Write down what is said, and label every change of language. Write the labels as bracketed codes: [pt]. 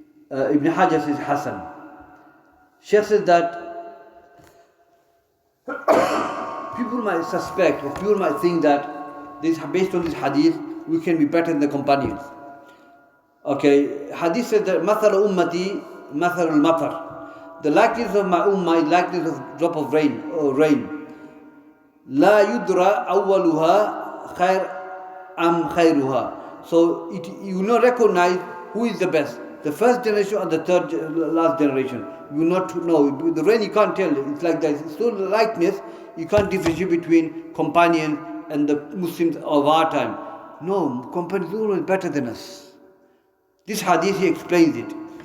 [en] Ibn Hajar says Hassan. Shaykh says that people might suspect, or people might think that based on this hadith, we can be better than the companions. Okay, hadith says that [ar] مثل أمتي مثل المطر. [en] The likeness of my ummah is likeness of drop of rain, or rain. [ar] لا يدرى أولها خير أم خيرها. [en] So you will not recognize who is the best, the first generation or the last generation. You will not know. The rain you can't tell. It's like that. It's so likeness, you can't differentiate between companion and the Muslims of our time. No, companions are always better than us. This hadith, he explains it.